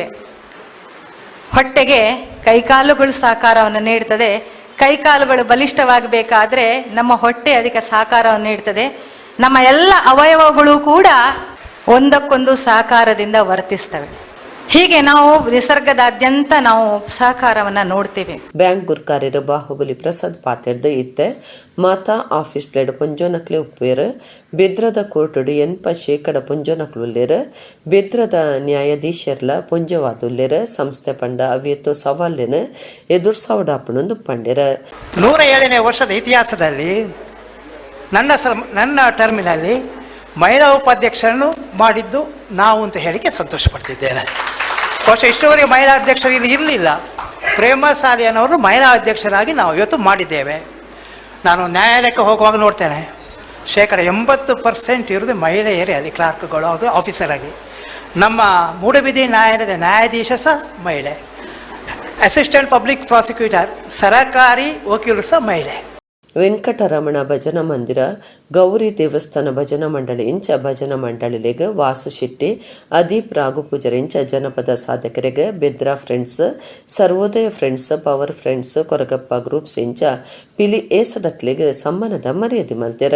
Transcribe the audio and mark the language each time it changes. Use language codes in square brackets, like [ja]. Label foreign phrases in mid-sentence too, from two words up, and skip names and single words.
[kn] ಹೊಟ್ಟೆಗೆ ಕೈಕಾಲುಗಳು ಸಾಕಾರವನ್ನು ನೀಡ್ತದೆ. ಕೈಕಾಲುಗಳು ಬಲಿಷ್ಠವಾಗಬೇಕಾದ್ರೆ ನಮ್ಮ ಹೊಟ್ಟೆ ಅದಕ್ಕೆ ಸಾಕಾರವನ್ನು ನೀಡ್ತದೆ. ನಮ್ಮ ಎಲ್ಲ ಅವಯವಗಳು ಕೂಡ ಒಂದಕ್ಕೊಂದು ಸಹಕಾರದಿಂದ ವರ್ತಿಸ್ತವೆ. ಹೀಗೆ ನಾವು ನಿಸರ್ಗದಾದ್ಯಂತ ನಾವು ಸಹಕಾರವನ್ನು ನೋಡ್ತೀವಿ. [tcy] ಬ್ಯಾಂಕ್ ಗುರ್ಕಾರ್ಯರು ಬಾಹುಬಲಿ ಪ್ರಸಾದ್ ಪಾತೆಡ್ದು ಇತ್ತೆ ಮಾತಾ ಆಫೀಸ್ ಲೆಡ್ ಪುಂಜೋನಕ್ಲೆ ಉಪ್ಪೇರು ಬೆದ್ರದ ಕೋರ್ಟುಡು ಎನ್ಪ ಶೇಕಡ ಪುಂಜೋನಕ್ಲುಲ್ಲೇರು ಬೆದ್ರದ ನ್ಯಾಯಾಧೀಶರ್ಲ ಪುಂಜವಾದುಲ್ಲೇರು ಸಂಸ್ಥೆ ಪಂಡ ಅವ್ಯತ್ತು ಸವಾಲಿನ ಎದುರ್ಸಾವಡಾಪಣೊಂದು ಪಂಡಿರ. [kn] 107ನೇ ವರ್ಷದ ಇತಿಹಾಸದಲ್ಲಿ ನನ್ನ ಟರ್ಮಿನಲ್ಲಿ ಮಹಿಳಾ ಉಪಾಧ್ಯಕ್ಷರನ್ನು ಮಾಡಿದ್ದು ನಾವು ಅಂತ ಹೇಳಿಕೆ ಸಂತೋಷ ಪಡ್ತಿದ್ದೇನೆ. ಬಹುಶಃ ಇಷ್ಟುವರೆಗೆ ಮಹಿಳಾ ಅಧ್ಯಕ್ಷರು ಇಲ್ಲಿ ಇರಲಿಲ್ಲ. ಪ್ರೇಮ ಸಾಲಿಯನವರು ಮಹಿಳಾ ಅಧ್ಯಕ್ಷರಾಗಿ ನಾವು ಇವತ್ತು ಮಾಡಿದ್ದೇವೆ. ನಾನು ನ್ಯಾಯಾಲಯಕ್ಕೆ ಹೋಗುವಾಗ ನೋಡ್ತೇನೆ, ಶೇಕಡ 80% ಇರೋದು ಮಹಿಳೆಯರೇ ಅಲ್ಲಿ, ಕ್ಲಾರ್ಕ್ಗಳು ಹಾಗೂ ಆಫೀಸರ್ ಆಗಿ. ನಮ್ಮ ಮೂಡಬಿದಿ ನ್ಯಾಯಾಲಯದ ನ್ಯಾಯಾಧೀಶ ಸಹ ಮಹಿಳೆ, [en] assistant public prosecutor [kn] ಸರಕಾರಿ ವಕೀಲರು ಸಹ ಮಹಿಳೆ. [tcy] ವೆಂಕಟರಮಣ ಭಜನಾ ಮಂದಿರ, ಗೌರಿ ದೇವಸ್ಥಾನ ಭಜನಾ ಮಂಡಳಿ ಇಂಚ ಭಜನಾ ಮಂಡಳಿಲೆಗ್ ವಾಸು ಶೆಟ್ಟಿ, ಅದೀಪ್ ರಾಘು ಪೂಜಾರಿ ಇಂಚ ಜನಪದ ಸಾಧಕರಿಗೆ ಬೆದ್ರಾ ಫ್ರೆಂಡ್ಸ್, ಸರ್ವೋದಯ ಫ್ರೆಂಡ್ಸ್, ಪವರ್ ಫ್ರೆಂಡ್ಸ್, ಕೊರಗಪ್ಪ ಗ್ರೂಪ್ಸ್ ಇಂಚ ಪಿಲಿ ಏಸದಕ್ಲೆಗ್ ಸಮ್ಮಾನದ ಮರ್ಯಾದೆ ಮಲ್ತೆರ.